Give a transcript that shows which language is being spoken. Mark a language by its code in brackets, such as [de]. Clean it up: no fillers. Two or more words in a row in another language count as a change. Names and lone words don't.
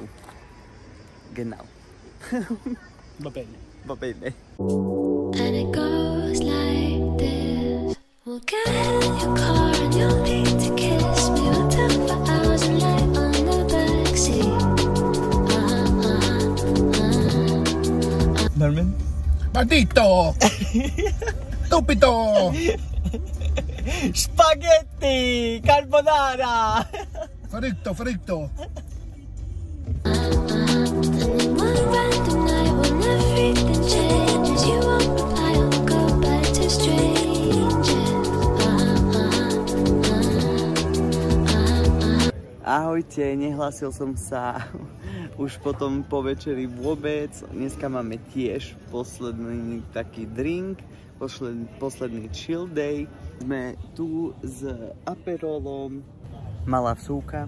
[de] Genau. [it] Va bene. Va bene. [en] And it goes like this. We'll get in your car and you'll need to kiss me. We'll talk for hours and lie on the backseat. Norman? [it] Maldito! Stupido! Spaghetti! Carbonara! Fritto, fritto! [en] Everything changes. You won't reply, I'll go back to strangers. [sk] Ahojte, nehlásil som sa už potom po večeri vôbec. Dneska máme tiež posledný taký drink, posledný [en] chill day. [sk] Sme tu s Aperolom. Malá vsúka.